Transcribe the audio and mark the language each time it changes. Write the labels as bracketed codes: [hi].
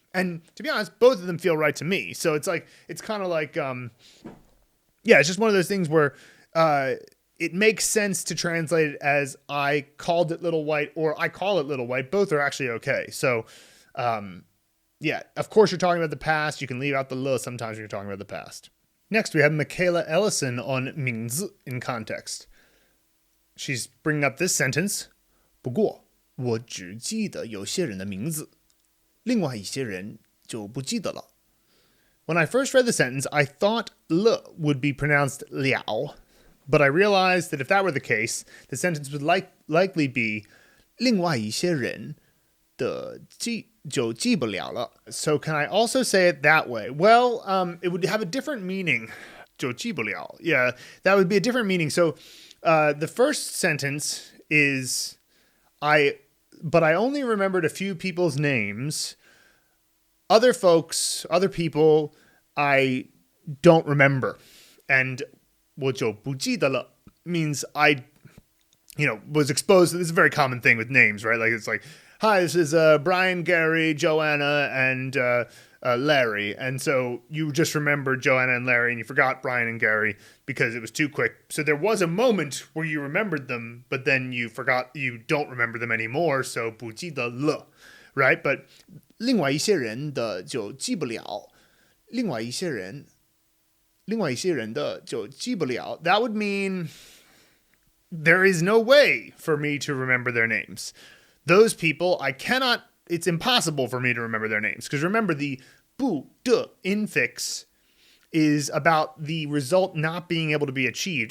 [en] And to be honest, both of them feel right to me. So it's kind of like, it's just one of those things where it makes sense to translate it as I called it Little White or I call it Little White. Both are actually okay. So, yeah, of course you're talking about the past. You can leave out the le sometimes when you're talking about the past. Next, we have Micaela Ellison on 名字 in context. She's bringing up this sentence. [zh] 不过我只记得有些人的名字，另外一些人就不记得了. [en] When I first read the sentence, I thought le would be pronounced liao, but I realized that if that were the case, the sentence would likely be [zh] 另外一些人的就记不了了. [en] So can I also say it that way? Well, it would have a different meaning. [zh] 就记不了. [en] Yeah, that would be a different meaning. So the first sentence is but I only remembered a few people's names. Other people, I don't remember. And [zh] 我就不记得了 [en] means I, was exposed to this is a very common thing with names, right? Like it's like, hi, this is Brian, Gary, Joanna, and Larry. And so you just remembered Joanna and Larry, and you forgot Brian and Gary because it was too quick. So there was a moment where you remembered them, but then you forgot, you don't remember them anymore, so [zh] 不记得了, [en] right? But [zh] 另外一些人的就记不了，另外一些人的就记不了. [en] That would mean there is no way for me to remember their names. Those people, it's impossible for me to remember their names. Because remember, the 不的 infix is about the result not being able to be achieved.